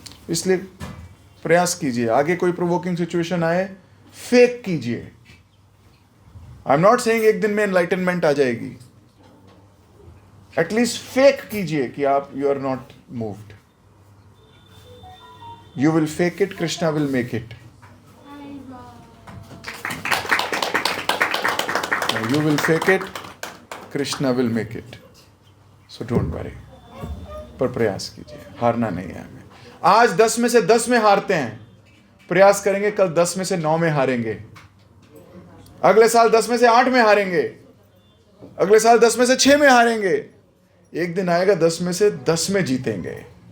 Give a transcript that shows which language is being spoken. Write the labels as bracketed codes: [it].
[hi] इसलिए प्रयास कीजिए, आगे कोई प्रोवोकिंग सिचुएशन आए, फेक कीजिए। [en] I am not saying [hi] एक दिन में एनलाइटनमेंट आ जाएगी, एटलीस्ट फेक कीजिए कि आप [en] You are not moved. You will fake it, Krishna will make it. You will fake it, Krishna will make it. So don't worry. [hi] पर प्रयास कीजिए, हारना नहीं है हमें। आज 10 में से 10 में हारते हैं, प्रयास करेंगे कल 10 में से 9 में हारेंगे, अगले साल 10 में से 8 में हारेंगे, अगले साल 10 में से 6 में हारेंगे, एक दिन आएगा 10 में से 10 में जीतेंगे।